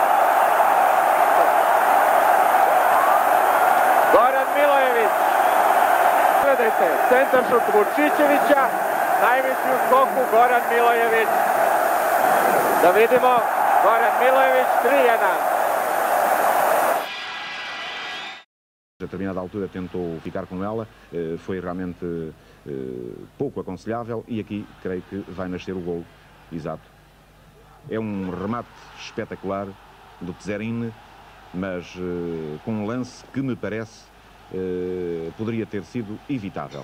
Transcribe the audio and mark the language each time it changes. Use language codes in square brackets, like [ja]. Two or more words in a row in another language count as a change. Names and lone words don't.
[sr] Goran Milojević. Gledajte, centar šut Vučićevića, najveći u skoku Goran Milojević. Da vidimo, Goran Milojević, 3:1. [pt] A determinada altura tentou ficar com ela, foi realmente pouco aconselhável e aqui creio que vai nascer o golo exato. É remate espetacular do Tzerin, mas com um lance que me parece poderia ter sido evitável.